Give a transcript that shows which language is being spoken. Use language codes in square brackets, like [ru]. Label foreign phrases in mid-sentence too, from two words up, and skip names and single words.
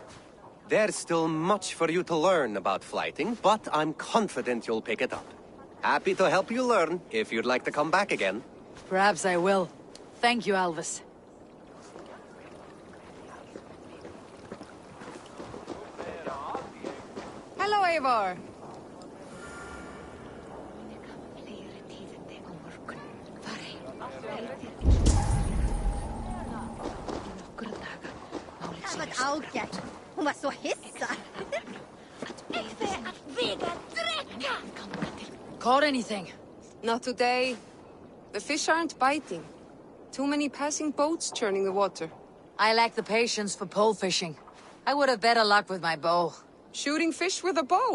[en] There's still much for you to learn about flighting, but I'm confident you'll pick it up. Happy to help you learn if you'd like to come back again. Perhaps I will. Thank you, Alvis. Hello, Eivor. [is] Það var ágætt. Hún var svo hissa. [en] Caught anything? Not today. The fish aren't biting. Too many passing boats churning the water. I lack the patience for pole fishing. I would have better luck with my bow. Shooting fish with a bow.